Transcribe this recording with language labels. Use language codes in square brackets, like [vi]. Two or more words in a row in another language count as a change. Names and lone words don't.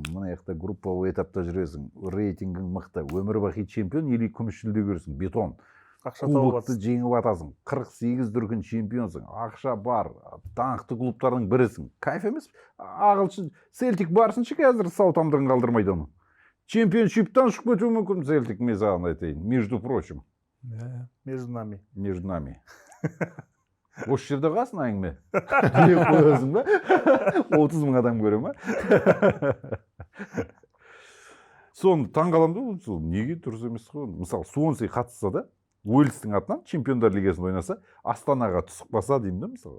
[kk] Мына жақта групповой этапта жүресің, рейтингің мықты, өмір бақи чемпион или күміс жүлде көресің, бетон. Кубокты жеңіп атасың, 48 дүркін чемпионсың, ақша бар, даңқты клубтардың бірісің. Кайф емес? Ағылшын Селтик барсыншы қазір Саутгемптон қалдырмайды оны. Чемпионшиптан шығып кетуі мүмкін Селтик, мен саған айтайын. [ru] Между прочим. Между нами. Между нами. [kk] Осы жерде қалсын әңгіме? Біле қойасың ба? 30 мың адам көре ма? Соны таңғаламды, ол неге дұрыс емес қой? Мысалы, Суонси қатысса да, Уэльстің атынан чемпиондар лигасында ойнаса, Астанаға түсіп баса деймін да, мысалы.